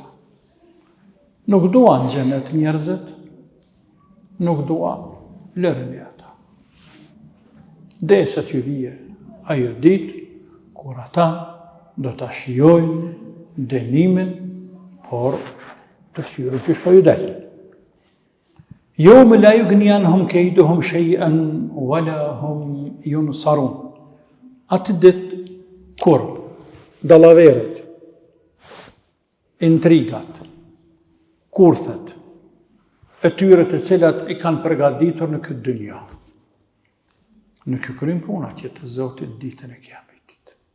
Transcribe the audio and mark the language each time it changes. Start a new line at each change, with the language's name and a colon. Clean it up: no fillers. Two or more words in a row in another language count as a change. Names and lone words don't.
Albanian: Nuk duan xhenet njerëzit, nuk duan, lëreni ata. Derisa të vijë ajo ditë kur ata do ta shijojnë dënimin, por të shijojnë që shpoj del.
Arabic: يَوْمَ لَا يُغْنِي عَنْهُمْ كَيْدُهُمْ شَيْئًا وَلَا هُمْ يُنْصَرُونَ.
Albanian: Atë ditë kur dallaverët, intrigat, kurthet, e tyre të cilat i kanë përgatitur në këtë dynja. Nuk i kryen puna që të Zotit ditën e Kiametit.